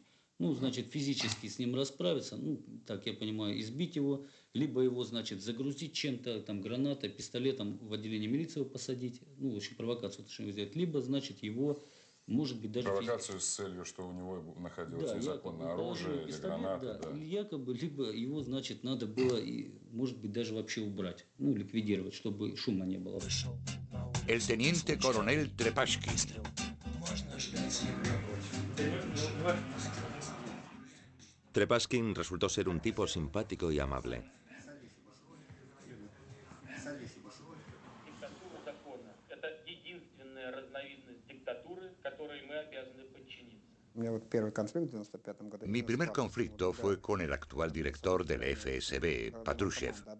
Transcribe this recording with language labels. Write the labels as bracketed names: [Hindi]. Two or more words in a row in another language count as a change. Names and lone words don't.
[Russian] Значит, физически с ним расправиться, так я понимаю, избить его, либо его, значит, загрузить чем-то, там, гранатой, пистолетом в отделение милиции посадить, в общем, провокацию сделать, либо, значит, его, может быть, даже... Провокацию с целью, что у него находилось незаконное оружие или гранаты, да. Якобы, либо его, значит, надо было, может быть, даже вообще убрать, ликвидировать, чтобы шума не было. [Spanish] El teniente coronel Trepashkin. Trepashkin resultó ser un tipo simpático y amable. Mi primer conflicto fue con el actual director del FSB, Patrushev.